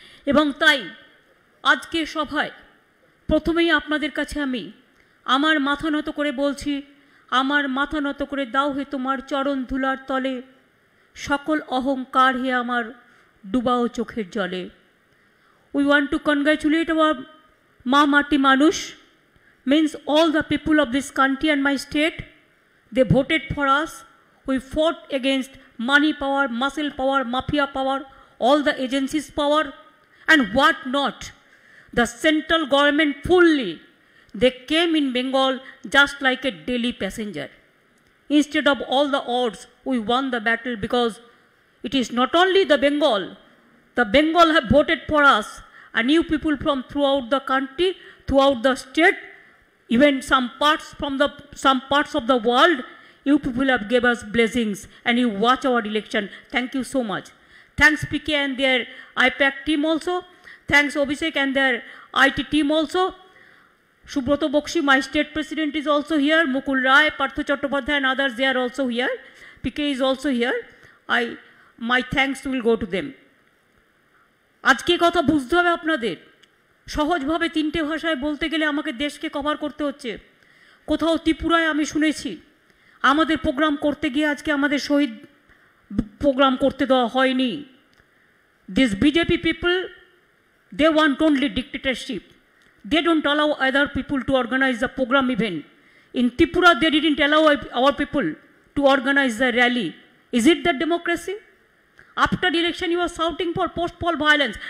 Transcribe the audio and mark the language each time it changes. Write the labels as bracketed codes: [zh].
[bn] এবং তাই আজকে সভায় প্রথমেই আপনাদের কাছে আমি আমার মাথা নত করে বলছি, আমার মাথা নত করে দাও হে তোমার চরণ ধুলার তলে, সকল অহংকার হে আমার ডুবাও চোখের জলে। [en] We want to congratulate our মা মাটি মানুষ, means all the people of this country and my state. They voted for us. We fought against money power, muscle power, mafia power, all the agencies power, and what not. The central government fully, they came in Bengal just like a daily passenger. Instead of all the odds, we won the battle because It is not only the Bengal have voted for us, and you people from throughout the country, throughout the state, even some parts of the world, you people have given us blessings and you watch our election. Thank you so much. Thanks PK and their IPAC team also. Thanks Abhishek and their IT team also. Subroto Bokshi, my state president, is also here. Mukul Rai, Parthu Chattopadhyay and others, they are also here. PK is also here. My thanks will go to them. [bn] আজকে কথা বুঝতে হবে আপনাদের। সহজভাবে তিনটে ভাষায় বলতে গেলে আমাকে দেশকে কভার করতে হচ্ছে। কোথাও ত্রিপুরায় আমি শুনেছি আমাদের প্রোগ্রাম করতে গিয়ে আজকে আমাদের শহীদ প্রোগ্রাম করতে দেওয়া হয়নি। [en] These BJP people, they want only dictatorship. They don't allow other people to organize the program even. In Tripura, they didn't allow our people to organize the rally. Is it the democracy? After the election, you are shouting for post-poll violence.